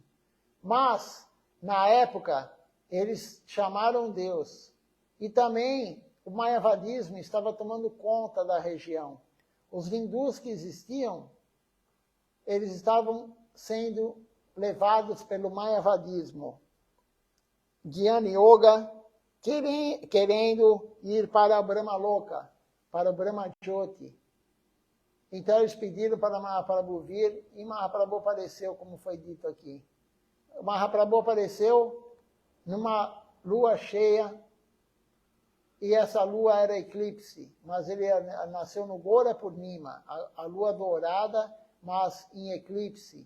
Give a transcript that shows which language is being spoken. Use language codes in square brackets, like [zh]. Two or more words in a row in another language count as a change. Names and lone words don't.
[pt] Mas, na época, eles chamaram Deus. E também o mayavadismo estava tomando conta da região. Os hindus que existiam, eles estavam sendo levados pelo mayavadismo. Jnana Yoga, querendo ir para a Brahma Loka, para o Brahma Jyoti. Então eles pediram para Mahaprabhu vir, e Mahaprabhu apareceu, como foi dito aqui. Mahaprabhu apareceu numa lua cheia, e essa lua era eclipse, mas ele nasceu no Gora Purnima, a lua dourada, mas em eclipse.